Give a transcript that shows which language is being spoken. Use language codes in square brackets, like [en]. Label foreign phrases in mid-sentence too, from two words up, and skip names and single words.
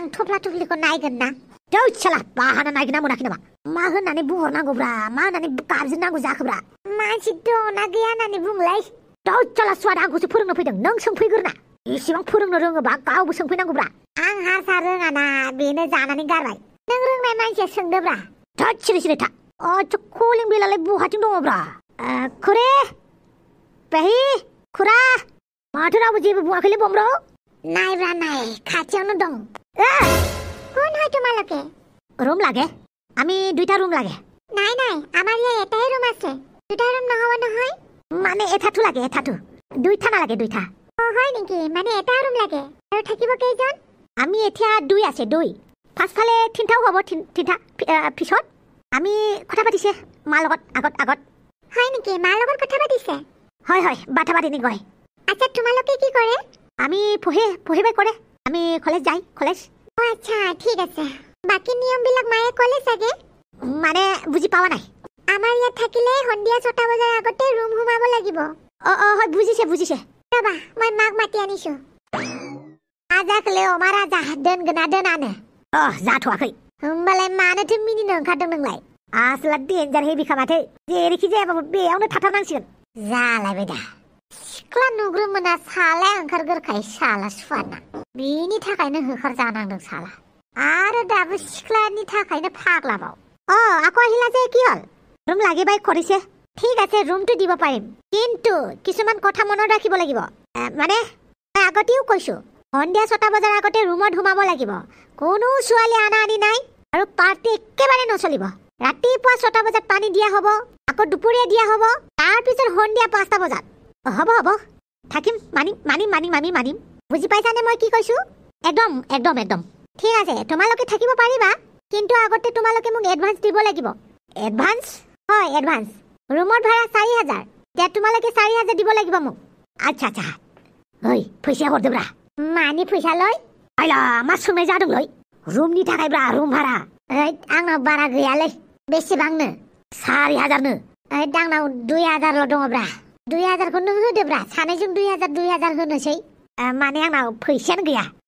[brx] थफ्ला थफ्लिखौ नायगोन ना जौ साला बाहाना नायगोना मोनाखै नामा मा होननानै बुंहरनांगौब्रा मा होननानै गाबज्रिनांगौ जाखोब्रा मानसि दंना गैया होननानै बुंलाय जौ साला सुवाद आंखौसो फोरोंनो फैदों नों सोंफैग्रोना एसेबां फोरोंनो रोङोबा गावबो सोंफैनांगौब्रा आं हारसा रोङाना बेनो जानानै गारबाय नों रोंनाय मानसिया सोंदोब्रा थोद सिरि था कलिं बेलालाय बहाथिं दङब्रा खुरे पेहि खुरा माथो रावबो जेबो बुङाखैलै बमर' नायब्रा नाय खाथियावनो दं [as] কোন হয় তোমালোকে রুম লাগে আমি দুইটা রুম লাগে নাই আমার ইয়া এটাই রুম আছে দুইটা রুম নহব নহয় মানে এটাটো লাগে এটাটো দুইটা নালাগে দুইটা হয় নেকি মানে এটা রুম লাগে আৰু থাকিব কেইজন আমি এতিয়া দুই আছে দুই পাছফালে তিনটাও হ'ব তিনটা পিছত আমি কথা পাতিছে মাৰ লগত আগত হয় নেকি মাৰ লগত কথা পাতিছে হয় বাটা পাতিনি গয় আচ্ছা তোমালোকে কি কৰে আমি পঢ়িবাই কৰে আমি কলেজ যাই কলেজ আচ্ছা ঠিক আছে বাকি নিয়ম বিলাক মায়ে কলে চাগে মানে বুজি পাৱা নাই আমাৰ ইয়াত থাকিলে সন্ধিয়া 6টা বজাৰ আগতে ৰুম সোমাব লাগিব হয় বুজিছে ৰবা মই মাক মাতি আনিছো [brx] আজাকলে অমাৰা যা दोनगोना दोनानो जाथ'वाखै होमबालाय मानोथो मिनिनो ओंखारदों नोंलाय आसला डेन्जार हेबिखा माथो जेरैखि जायाबाबो बेयावनो थाथारनांसिगोन जालायबाय दा सिख्ला नुग्रोमोना सालाया ओंखारगोरखाय साला सुवाना बेनि थाखायनो होखार जानांदों साला आरो दाबो सिख्लानि थाखायनो फाग्लाबाव [as] আকৌ আহিলা যে কি হল ৰুম লাগিবাই কৰিছে ঠিক আছে ৰুমটো দিব পাৰিম কিন্তু কিছুমান কথা মনত ৰাখিব লাগিব মানে আগতেও কৈছো সন্ধিয়া 6টা বজাৰ আগতে ৰুমত সোমাব লাগিব কোনো ছোৱালী আনা আনি নাই আৰু পাৰ্টি একেবাৰে নচলিব ৰাতিপুৱা 6টা বজাত পানী দিয়া হ'ব আকৌ দুপৰীয়া দিয়া হ'ব তাৰ পিছত সন্ধিয়া 5টা বজাত হ'ব থাকিম মানিম বুজি পাইছানে মই কি কৈছো একদম ঠিক আছে তোমালোকে থাকিব পাৰিবা কিন্তু আগতে তোমালোকে মোক এডভান্স দিব লাগিব এডভান্স হয় এডভান্স ৰুমৰ ভাড়া 4000 তে তোমালোকে 4000 দিব লাগিব মোক আচ্ছা [brx] ओइ फैसा हरदोब्रा मानि फैसा लय आइला मा सोंनाय जादोंलै रुमनि थाखायब्रा रुम भारा आंनाव बारा गैयालै बेसेबांनो 4000 नो आंनाव 2000 ल' दङब्रा 2000 खौ नों होदोब्रा सानैजों 2000 होनोसै माने आंनाव फैसायानो गैया